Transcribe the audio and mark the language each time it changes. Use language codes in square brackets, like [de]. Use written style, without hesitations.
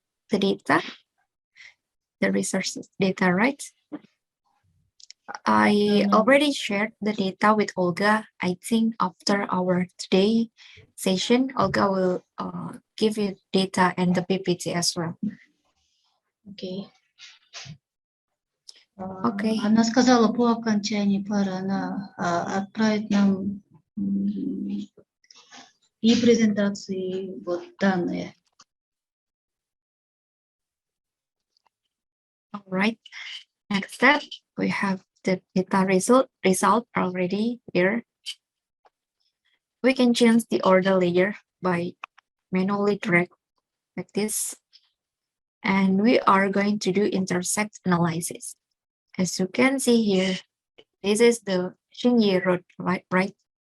[en] The data, the resources data, right? I already shared the data with Olga. I think after our today session, Olga will give you data and the PPT as well. [ru] Окей. Окей. Она сказала, по окончании пары она отправит нам и презентации, вот данные. [en] All right. Next step, we have the data result already here. We can change the order layer by manually drag like this. And we are going to do intersect analysis. As you can see here, this is the Xingye Road, right?